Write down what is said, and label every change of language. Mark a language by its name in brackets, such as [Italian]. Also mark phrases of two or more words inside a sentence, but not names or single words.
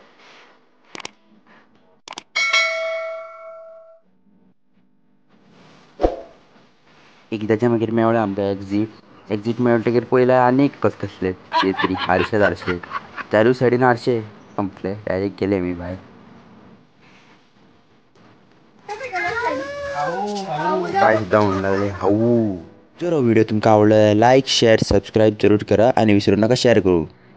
[Konkani] एकदांचें मागीर मेवलें आमकां एक्झीट मेळटकीर पयलें आनीक कसले तरी हारशे चारूय सायडीन हारशे संपले. डायरेक्ट गेले आमी भायर. बाय सुद्दां म्हणूंक लागले हावू. जर हो व्हिडिओ तुमकां आवडलो जाल्यार [English] like share subscribe [Konkani] जरूर करा [Marathi] आणि विसरू नका शेअर करू.